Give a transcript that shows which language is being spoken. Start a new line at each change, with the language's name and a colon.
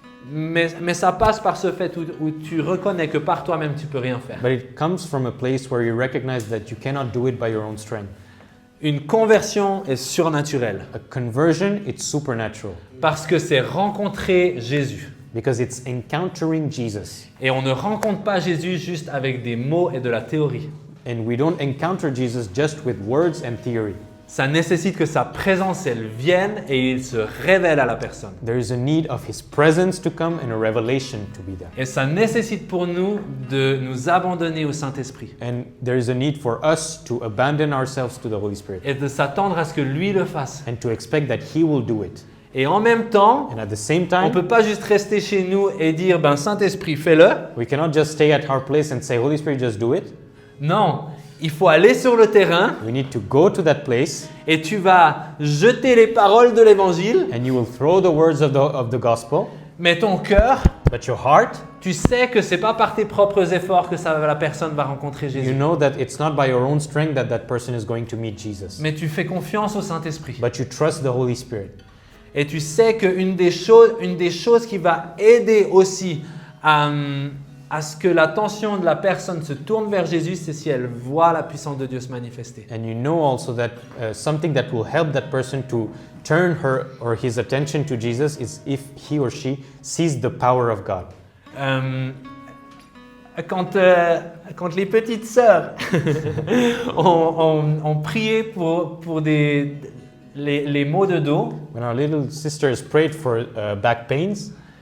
French: Mais ça passe par ce fait où tu reconnais que par toi-même, tu peux rien faire.
English: But it comes from a place where you recognize that you cannot do it by your own strength.
French: Une conversion est surnaturelle
English: A conversion, it's supernatural
French: parce que c'est rencontrer Jésus.
English: because it's encountering Jesus.
French: Et on ne rencontre pas Jésus juste avec des mots et de la théorie.
English: And we don't encounter Jesus just with words and theory.
French: Ça nécessite que sa présence, elle vienne et il se révèle à la personne.
English: There is a need of his presence to come and a revelation to be there.
French: Et ça nécessite pour nous de nous abandonner au Saint-Esprit
English: And there is a need for us to abandon ourselves to the Holy Spirit
French: et de s'attendre à ce que lui le fasse.
English: and to expect that he will do it.
French: Et en même temps,
English: And at the same
French: on ne
English: time,
French: peut pas juste rester chez nous et dire, ben Saint-Esprit, fais-le.
English: we cannot just stay at our place and say, Holy Spirit, just do it.
French: Non, il faut aller sur le terrain
English: We need to go to that place
French: et tu vas jeter les paroles de l'évangile,
English: and you will throw the words of the gospel,
French: mais ton cœur,
English: but your heart,
French: tu sais que c'est pas par tes propres efforts que la personne va rencontrer
English: you
French: Jésus.
English: know that it's not by your own strength that that person is going to meet Jesus.
French: Mais tu fais confiance au Saint-Esprit.
English: But you trust the Holy Spirit.
French: Et tu sais qu'une des choses qui va aider aussi à ce que l'attention de la personne se tourne vers Jésus, c'est si elle voit la puissance de Dieu se manifester.
English: And you know also that something that will help that person to turn her or his attention to Jesus is if he or she sees the power of God.
French: Quand les petites sœurs ont prié pour des les maux de dos,
English: when our little sisters prayed for back pains,